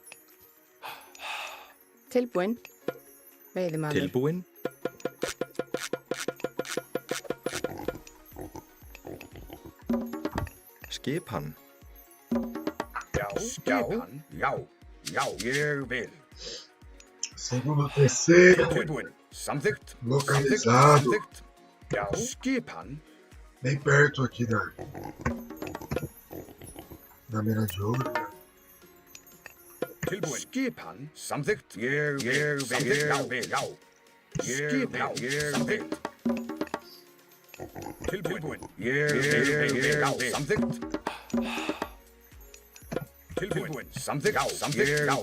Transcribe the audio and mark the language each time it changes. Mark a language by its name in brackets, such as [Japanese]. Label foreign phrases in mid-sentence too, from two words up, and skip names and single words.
[Icelandic] tilbúin. Veiðimaður. Tilbúin. Skipan. Já, skipan. Já, já, ég vil. [Portuguese] Segundo, terceiro. [Icelandic] Tilbúin. Samþykkt. [Portuguese] Localizado. [Icelandic] Samþykkt. Já, skipan. [Portuguese] Bem perto aqui da mina de ouro. Né? [Icelandic] Tilbúin. Skipan. Samþykkt. Ég vil. Já. Skipan. Ég vil. Tilbúin. Ég vil. Já. Samþykkt. Tilbúin. Samþykkt. Já. Samþykkt. Já.